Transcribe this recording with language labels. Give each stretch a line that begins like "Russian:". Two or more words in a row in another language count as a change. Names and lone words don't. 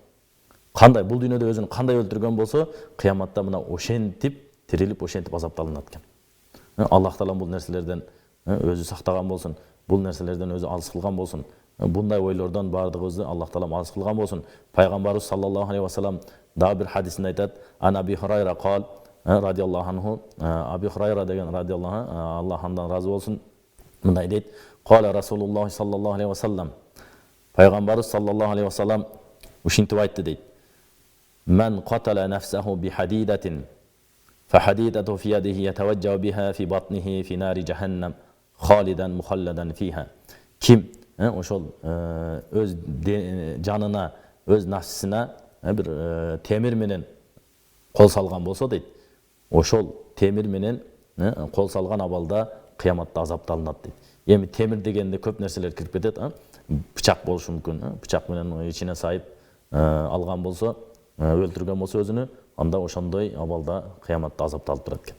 Kyrgyz: Кандай бул дүйнөдө өзүн кандай өлтүргөн болсо, кыяматта мына ошентип тирилип ошентип азапталынат экен. Аллах таала бул нерселерден өзү сактаган болсун, бул нерселерден өзү алыс кылган болсун. Bunday ойлордон бардыгыбызды Аллах таалам алыс кылган болсун. Пайгамбарыбыз
Arabic: صلى الله عليه وسلم
Kyrgyz: да бир хадисинде айтат:
Arabic: "عن أبي هريرة قال رضي الله عنه", Аби Хурайра деген радиаллаху
Kyrgyz: Аллах андан разы болсун, мындай дейт:
Arabic: "قال رسول الله صلى الله عليه وسلم", Пайгамбарыбыз صلى الله عليه وسلم
Kyrgyz: ушинтип айтты дейт:
Arabic: "من قتل نفسه بحديدة فحديدته في يده يتوجأ بها في بطنه في نار جهنم خالدا مخلدا فيها".
Kyrgyz: Ким ошол өз жанына, өз нафсисине бир темир менен кол салган болсо дейт, ошол темир менен кол салган абалда кыяматта азапталынат дейт. Эми темир дегенде көп нерселер кирип кетет, бычак болушу мүмкүн, бычак менен ичине сайып алган болсо, өлтүргөн болсо өзүнү, анда ошондой абалда кыяматта азапталып турат экен.